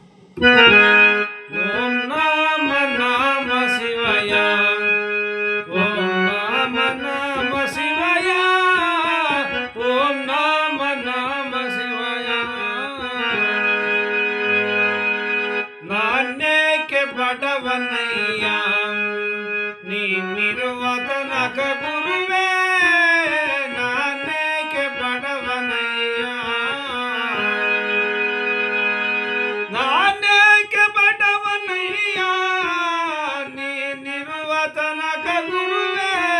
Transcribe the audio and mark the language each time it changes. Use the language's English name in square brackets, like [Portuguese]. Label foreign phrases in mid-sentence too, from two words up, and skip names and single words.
[Sanskrit] ಓಂ ನಮ ನಮ ಶಿವಾಯ. ಓಂ ನಮ ನಮ ಶಿವಾಯ. ಓಂ ನಮ ನಮ ಶಿವಾಯ. [Kannada] ನಾನೇಕೆ ಬಡವನಯ್ಯ ನೀನಿರುವ ತನಕ ಗುರುವೇ. ನಾನೇಕೆ ಬಡವನಯ್ಯ. ನಾನೇಕೆ ಬಡವನಯ್ಯ ನೀನಿರುವ ತನಕ ಗುರುವೇ.